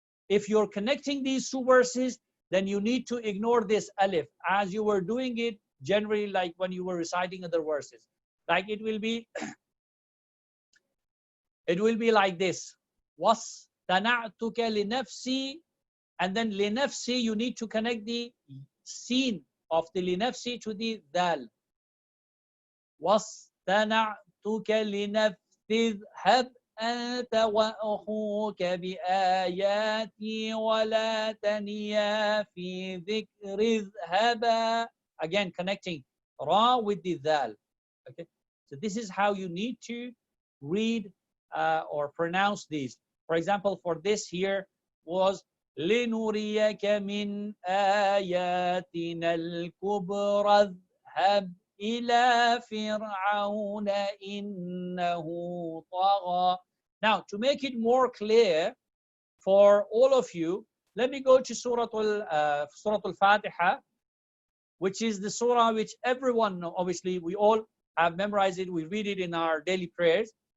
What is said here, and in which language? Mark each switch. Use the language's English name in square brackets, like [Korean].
[English] If you're connecting these two verses, then you need to ignore this alif as you were doing it generally, like when you were reciting other verses. Like it will be like this. [Arabic] وَاصْطَنَعْتُكَ لِنَفْسِي, [English] and then لِنَفْسِي, you need to connect the sin of the لِنَفْسِي to the dal. [Arabic] وَاصْطَنَعْتُكَ لِنَفْسِي اذْهَبْ أنت وأخوك بآياتي ولا تنيا في ذكر اذهبا. [English] Again, connecting ra with the dal. Okay, so this is how you need to read or pronounce these. For example, for this here was [Arabic] لنريك من آياتنا الكبرى اذهب إلى فرعون إنه طغى. [English] Now, to make it more clear for all of you, let me go to Surah Al-Fatiha, which is the surah which everyone, obviously, we all have memorized it. We read it in our daily prayers.